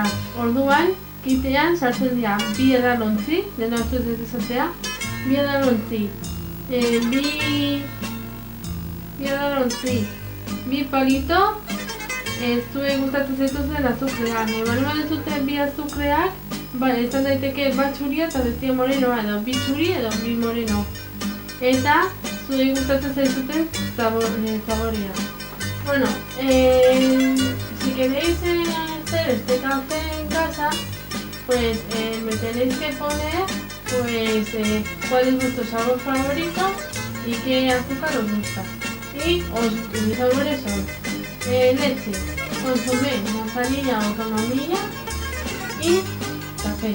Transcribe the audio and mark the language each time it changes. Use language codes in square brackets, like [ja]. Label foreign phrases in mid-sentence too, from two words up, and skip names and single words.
[eu] Orduan, kitean sartzen dira bi edalontzi, dena hartu ez izatea, bi edalontzi, bi palito, zuek gustatzen zaituzten azukrean. Eman duzute bi azukreak, izan daiteke bat txuria eta bestia morenoa, edo bi txuri edo bi moreno. Eta zuek gustatzen zaituzten saborea. [es] Bueno, si queréis hacer este café en casa, pues me tenéis que poner cuál es vuestro sabor favorito y qué azúcar os gusta. Y mis sabores son leche, consomé, manzanilla o camamilla y café.